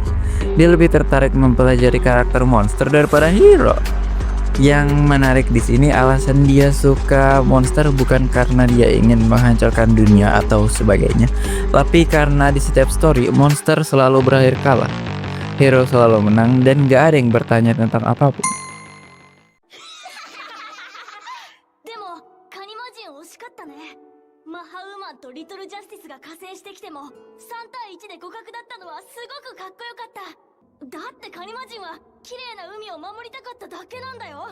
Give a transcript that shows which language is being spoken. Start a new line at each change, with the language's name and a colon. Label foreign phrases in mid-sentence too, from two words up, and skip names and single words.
Indonesian: Dia lebih tertarik mempelajari karakter monster daripada hero. Yang menarik di sini alasan dia suka monster bukan karena dia ingin menghancurkan dunia atau sebagainya, tapi karena di setiap story monster selalu berakhir kalah. Hero selalu menang dan gak ada yang bertanya tentang apapun.
Japanese: でもカニマジン惜しかったね。マッハウーマンとリトルジャスティスが加勢してきても3対1で互角だったのはすごくかっこよかった。だってカニマジンは綺麗な海を守りたかっただけなんだよ。